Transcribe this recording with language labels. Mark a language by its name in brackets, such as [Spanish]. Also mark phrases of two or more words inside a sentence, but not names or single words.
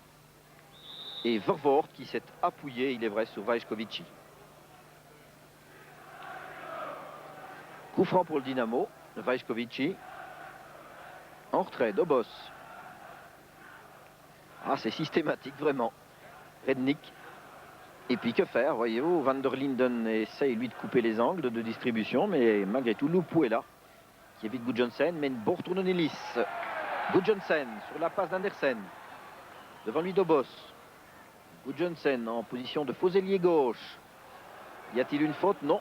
[French] Et Vervoort qui s'est appuyé, il est vrai, sur Vaiškovići. Coup franc pour le Dynamo. Vaiškovići. En retrait, Dobos. Ah, c'est systématique, vraiment. Rednick. Et puis, que faire, voyez-vous? Van der Linden essaye, lui, de couper les angles de distribution, mais malgré tout, Lupu est là, qui évite Gudjonsen, mais une bonne retourne Nilis. Gudjonsen sur la passe d'Andersen. Devant lui, Dobos. Gudjonsen en position de faux ailier gauche. Y a-t-il une faute? Non.